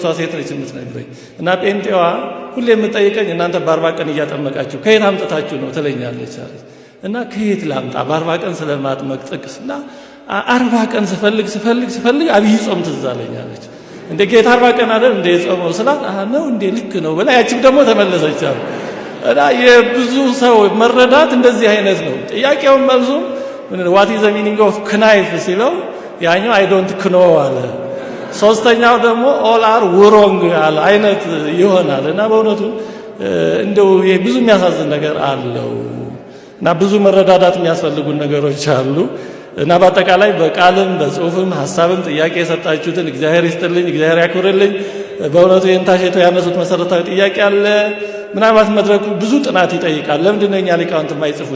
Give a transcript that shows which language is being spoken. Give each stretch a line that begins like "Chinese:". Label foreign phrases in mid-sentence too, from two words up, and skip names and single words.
Amharic: ሴት ነች የምትነግረኝ እና ጴንጤዋ ሁሌ የምጠይቀኝ እናንተ በ40 ቀን እያጠመቃችሁ ከየት አምጥታችሁ ነው ትለኛለች አለች። እና ከየት ላምጣ በ40 ቀን ስለማጥመቅ ጥቅስ እና 40 ቀን ስፈልግ አብይ ጾም ትዝ አለኛለች። እንደ ጌታ 40 ቀን አይደል እንደ የጾመው ስላት ነው እንደ ልክ ነው ብላ ያቺም ደግሞ ተመለሰች አሉ። እና የብዙ ሰው መረዳት እንደዚህ አይነት ነው። ጥያቄውን መልሱም
English: what is the meaning of knife
Amharic: ሲለው ያኛው
English: I don't know
Amharic: አለ። ሶስተኛው ደግሞ
English: all are wrong
Amharic: አለ አይነት ይሆናል። እና በእውነቱ እንደው ብዙ የሚያሳዝን ነገር አለው እና ብዙ መረዳዳት የሚያስፈልጉን ነገሮች አሉ እና በአጠቃላይ በቃልም በጽሁፍም ሐሳብም ጥያቄ የሰጣችሁትን እግዚአብሔር ይስጥልኝ፣ እግዚአብሔር ያክብርልኝ። በእውነቱ የእንታሸቶ ያነሱት መሰረታዊ ጥያቄ አለ። ምናልባት መድረኩ ብዙ ጥናት ይጠይቃል። ለምንድን ነው እኛ ሊቃውንት የማይጽፉት?